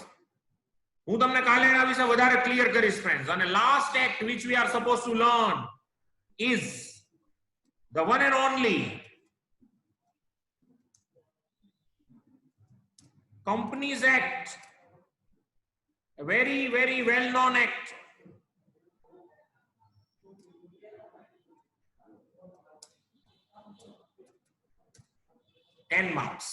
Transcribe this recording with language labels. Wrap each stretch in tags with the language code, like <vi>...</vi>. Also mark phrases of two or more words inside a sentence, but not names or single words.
<gu>હું તમને કાલે એના વિશે વધારે ક્લિયર કરીશ ફ્રેન્ડ્સ.</gu> <en>અને last act which we are supposed to learn is the one and only Companies Act, a very very well known act. $10 marks.</en>